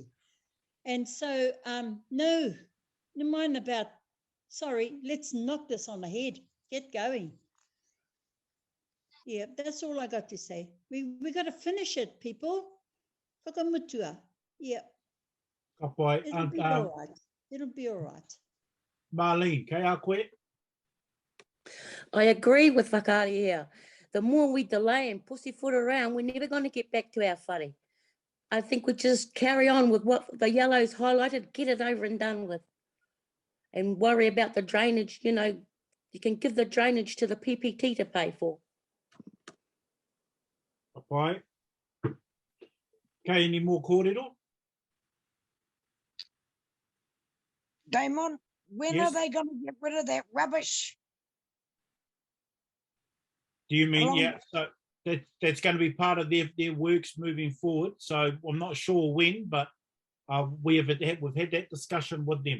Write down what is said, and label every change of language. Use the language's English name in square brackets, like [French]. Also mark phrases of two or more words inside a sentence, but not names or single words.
[English] And so, no mind about, sorry, let's knock this on the head, get going. Yeah, that's all I got to say. We got to finish it, people. Whakamutua. Yeah. It'll be all right. It'll be all right. Marlene, [Māori] kei a koe? [English] I agree with Whakaari here. The more we delay and pussyfoot around, we're never going to get back to our whare. I think we just carry on with what the yellow's highlighted, get it over and done with. And worry about the drainage, you know, you can give the drainage to the PPT to pay for. Pai. Kei any more kōrero? Damon, when Yes. are they going to get rid of that rubbish? Do you mean, Along- yeah, so that's going to be part of their works moving forward. So I'm not sure when, but we've had that discussion with them.